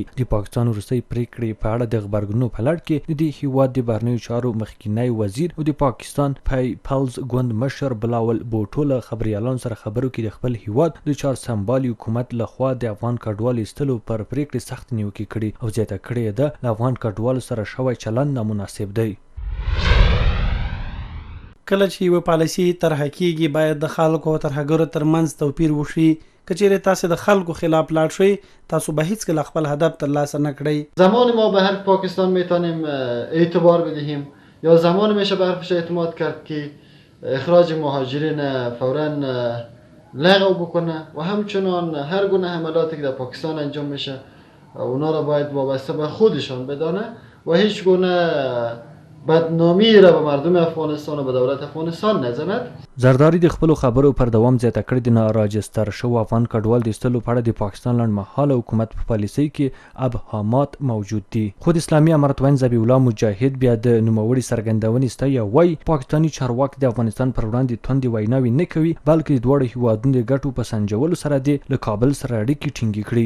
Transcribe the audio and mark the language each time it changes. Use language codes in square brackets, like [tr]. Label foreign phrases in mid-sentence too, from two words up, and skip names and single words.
[ps] د پاکستان وروستۍ پریکړې په اړه د غبرګونونو په لړ کې د دې هیواد د بهرنیو چارو مخکینی وزیر او د پاکستان پیپلز ګوند مشر بلاول بوټو له خبریالانو سره خبرو کې د خپل هیواد د چار سمبالي حکومت لخوا د افغان کډوالو ایستلو پر پریکړې سخت نیوکې کړي او زیاته کړې ده له افغان کډوالو سره شوی چلند نامناسب دی. کله چې یوه پالیسي طرحه کیږي باید د خلکو او ترهګرو ترمنځ توپیر وشي. که چیرې تاسو د خلکو خلاف لاړ شئ تاسو به هیڅکله خپل هدف ترلاسه نکړئ. [fa] زمانی ما به حرف پاکستان میتونیم اعتبار بدهیم یا زمانی میشه به حرفش اعتماد کرد که اخراج مهاجرین فوراً لغو بکنه و همچنان هر گونه حملاتی که در پاکستان انجام میشه اونا را باید وابسته به خودشان بدانه و هیچ گونه بدنامی را به مردم افغانستان و به دولت افغانستان نزند. [ps] زرداری د خپلو خبرو پر دوام زیاته کړې د ناراجستر شو افغان کډوال د ایستلو په اړه د پاکستان لنډمهاله حکومت په پالیسۍ کې ابهامات موجود دي. خو د اسلامي امارت وین ذبیح الله مجاهد بیا د نوموړي څرګندونې ستایي او وایي پاکستاني چارواکي د افغانستان پر وړاندې توندې ویناوې نه کوي بلکې د دواړو هیوادونو د ګټو په سنجولو سره د له کابل سره اړیکې ټینګې کړي.